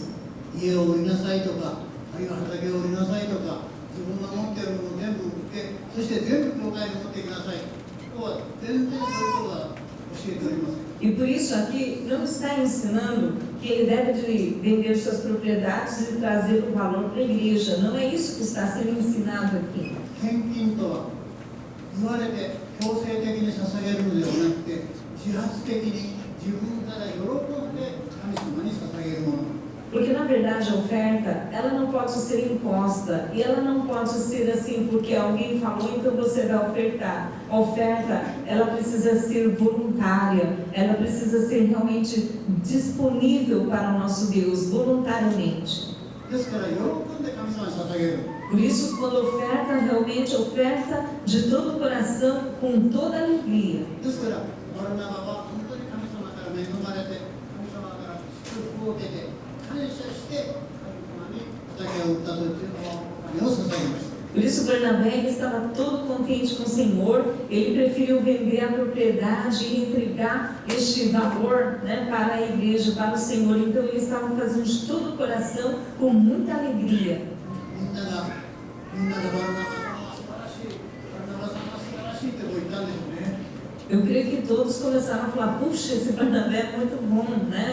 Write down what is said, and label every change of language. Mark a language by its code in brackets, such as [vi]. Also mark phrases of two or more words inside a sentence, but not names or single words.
[ja] 家を売りなさいとか、あるいは畑を売りなさいとか、自分が持っているものを全部売って、そして全部教会に持ってきなさい。とは全然そういうことは教えておりません。 [pt] E por isso aqui não está ensinando que ele deve de vender suas propriedades e trazer o valor para a igreja. Não é isso que está sendo ensinado aqui. [ja] 献金とは言われて強制的に捧げるのではなくて、自発的に自分から喜んで神様に捧げるもの。 [pt] Porque na verdade a oferta, ela não pode ser imposta e ela não pode ser assim porque alguém falou, então você vai ofertar. A oferta, ela precisa ser voluntária, ela precisa ser realmente disponível para o nosso Deus, voluntariamente. [ja] ですから喜んで神様に捧げる。 [pt] Por isso, quando oferta, realmente oferta de todo o coração, com toda a alegria. [ja] ですからバルナバは本当に神様から恵まれて、神様から祝福を受けて、感謝して神様に畑を売ったというのを捧げました。 [pt] Por isso Barnabé ele estava todo contente com o Senhor, ele preferiu vender a propriedade e entregar este valor, né, para a igreja, para o Senhor. Então ele estava fazendo de todo o coração, com muita alegria. Eu creio que todos começaram a falar, puxa, esse Barnabé é muito bom, né?